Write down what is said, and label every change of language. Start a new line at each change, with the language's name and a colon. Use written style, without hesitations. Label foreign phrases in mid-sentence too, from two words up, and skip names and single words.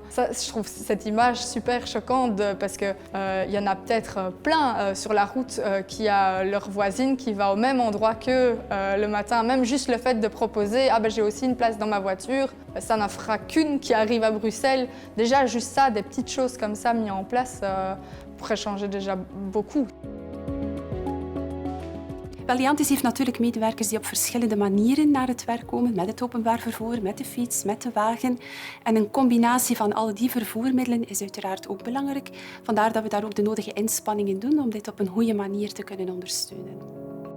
French: Ça, je trouve cette image super choquante parce qu'il y en a peut-être plein sur la route qui a leur voisine qui va au même endroit qu'eux le matin. Même juste le fait de proposer « Ah ben j'ai aussi une place dans ma voiture », ça n'en fera qu'une qui arrive à Bruxelles. Déjà juste ça, des petites choses comme ça mises en place pourraient changer déjà beaucoup.
Dutch: Wel, Liantis heeft natuurlijk medewerkers die op verschillende manieren naar het werk komen, met het openbaar vervoer, met de fiets, met de wagen. En een combinatie van al die vervoermiddelen is uiteraard ook belangrijk. Vandaar dat we daar ook de nodige inspanningen doen om dit op een goede manier te kunnen ondersteunen.